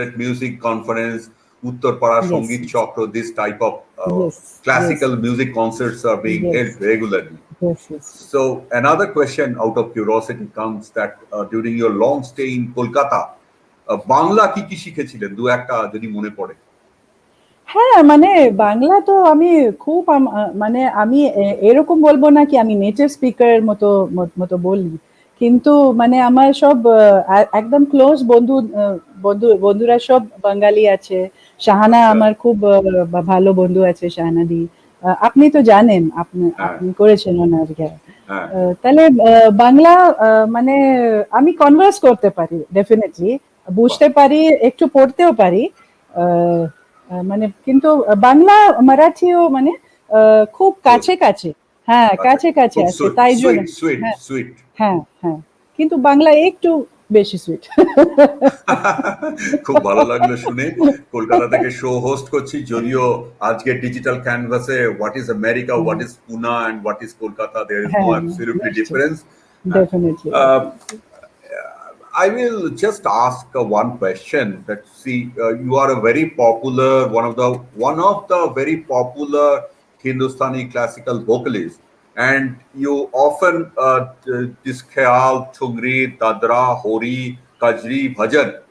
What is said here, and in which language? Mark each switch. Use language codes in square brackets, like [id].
[en] Red Music Conference, Uttar Para yes, Sangit yes. Chakra, this type of Yes, yes, classical music concerts are being held yes, regularly. yes, yes, yes. So another question out of curiosity comes that during your long stay in Kolkata, [bn] Bangla কি কি শিখেছিলেন দু একটা যদি মনে পড়ে? হ্যাঁ, মানে বাংলা তো আমি খুব মানে আমি এরকম বলবো না কি আমি নেটিভ স্পিকারের মতো বলি। কিন্তু মানে আমার সব একদম ক্লোজ বন্ধুরা সব বাঙালি আছে। শাহানা আচ্ছা। আমার খুব ভালো বন্ধু আছে শাহানাদি। আপনি তো জানেন, আপনি হ্যাঁ, আপনি করেছেন ওনার ইয়ে। হ্যাঁ, তাহলে বাংলা মানে আমি কনভার্স করতে পারি ডেফিনেটলি, বাহ, বুঝতে পারি, একটু পড়তেও পারি। আহ, মানে কিন্তু বাংলা মারাঠিও মানে খুব ক্লোজ, কাছে কাছে, হ্যাঁ কাছে কাছাকাছি, কাছে খুব আছে, তাই জন্য। [en] sweet, sweet, [bn] হ্যাঁ, [en] Sweet. [bn] হ্যাঁ, হ্যাঁ, কিন্তু বাংলা একটু বেশি সুইট। খুব ভালো লাগলো শুনে। কলকাতা থেকে শো হোস্ট করছি, যদিও আজকে ডিজিটাল ক্যানভাসে [en] what is America, what is Poona and what is Kolkata, there is no [bn] হ্যাঁ, [en] absolutely [bn] নিশ্চয়, [en] Difference. Definitely. I will just ask one question. That see, you are a very popular one of the very popular Hindustani classical vocalists, and you often this khayal, thungri, dadra, hori, kajri, bhajan.